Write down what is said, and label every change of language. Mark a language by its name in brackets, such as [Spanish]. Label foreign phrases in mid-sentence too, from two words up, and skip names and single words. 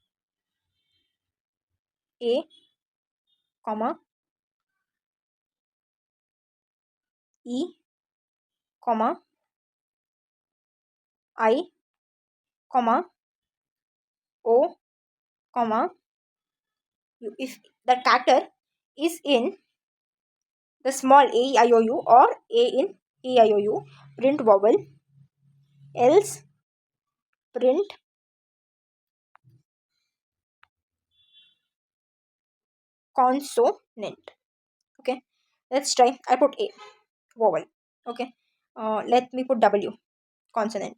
[English] A, comma E, comma I, comma O, comma U. If that character is in the small a, e, I, o, u or a in e, I, o, u, print vowel, else print consonant. Okay, let's try. I put a, vowel. Okay, let me put w, consonant.